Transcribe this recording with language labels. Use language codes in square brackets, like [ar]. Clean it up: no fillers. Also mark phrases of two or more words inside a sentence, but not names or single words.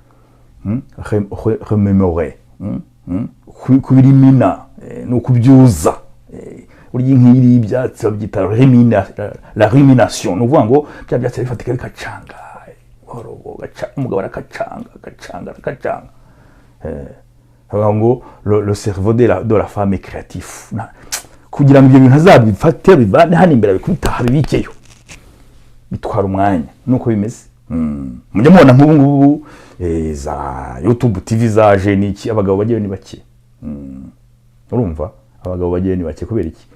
[rw] Remémorer, kubirimina no kubyuza, urya nk'iri ibyatsi babyita [fr] la rumination, [rw] no kuvuga ngo bya byatsi bifatika bikacanga, umugabo arakacanga. [fr] Ngo le cerveau de la femme est créatif, [rw] kugira ngo ibyo bintu azabifate bivane hano imbere bikubita habikeyo, bitwara umwanya. Nuko bimeze. Mujye mubona nk'ubu ngubu za YouTube TV zaje niki, abagabo bagiye ni bake. Urumva abagabo bagiye ni bake kubera iki?